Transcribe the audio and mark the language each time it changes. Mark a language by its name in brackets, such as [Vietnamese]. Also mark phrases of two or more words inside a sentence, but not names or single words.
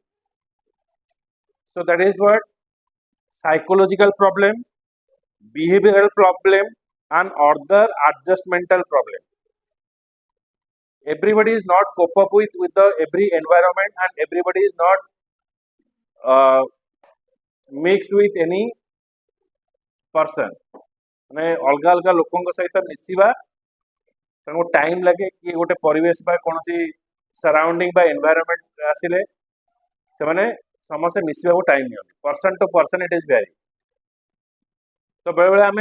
[English] So that is what psychological problem, behavioral problem, and other adjustmental problem. Everybody is not cope up with the every environment, and everybody is not mixed with any person. [Odia] ମାନେ ଅଲଗା ଅଲଗା ଲୋକଙ୍କ ସହିତ ମିଶିବା ତାଙ୍କୁ ଟାଇମ୍ ଲାଗେ କି ଗୋଟେ ପରିବେଶ ବା କୌଣସି ସରାଉଣ୍ଡିଂ ବା ଏନଭାୟରନମେଣ୍ଟ ଆସିଲେ ସେମାନେ ସମସ୍ତେ ମିଶିବାକୁ ଟାଇମ୍ ନିଅନ୍ତି [English] person to person it is vary [Odia] ତ ବେଳେବେଳେ ଆମେ